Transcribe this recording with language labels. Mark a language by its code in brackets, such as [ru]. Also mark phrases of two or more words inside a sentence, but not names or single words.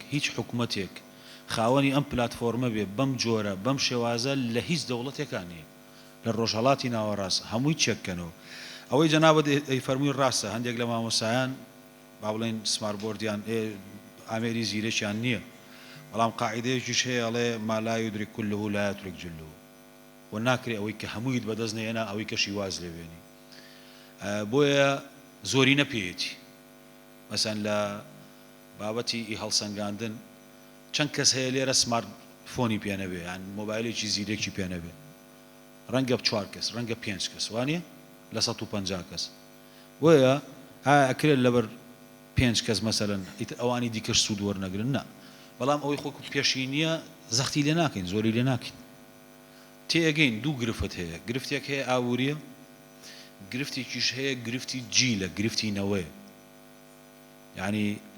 [ckb] هیچ حکومەتێک خاوەنی ئەم پلتفۆرمە بێ بەم جۆرە بەم شێوازە لە هیچ دەوڵەتێکانی لە ڕۆژهڵاتی ناوەڕاست هەمووی چێککەنەوە ئەوەی جەنابەت فەرمووی ڕاستە هەندێک لە مامۆسایان با بڵێن سمارتبۆردیان ئامێری زیرەکیان نییە بەڵام قاعدەیەکیش هەیە ئەڵێ [ar] ما لا يدرك كله لا يترك جله [ckb] و ناکرێ ئەوەی کە هەموویت بەدەست نێنا ئەوەی کە شیواز لێوێنی بۆیە زۆری نەپێیەتی مەسەن لە بابەتی ئی هەڵسەنگاندن چەند کەس هەیە لێرە سمارت فۆنی پێنەبێ یان مۆبایلێکی زیرێکی پێنەبێ ڕەنگە 4 کەس ڕەنگە 5 کەس وانە لە 150 کەس بۆیە ئەکرێت لەبەر 5 کەس مەسەلەن ئەوانی دیکەش سوود وەرنەگرن نا بەڵام ئەوەی خۆک پێشینیە زەختی لێ ناکەین زۆری لێ ناکەین تێگەین دوو گرفت هەیە گرفتێک هەیە ئاوریە گرفتێکیش هەیە گرفتی جیلە گرفتی نەوەیە یعنی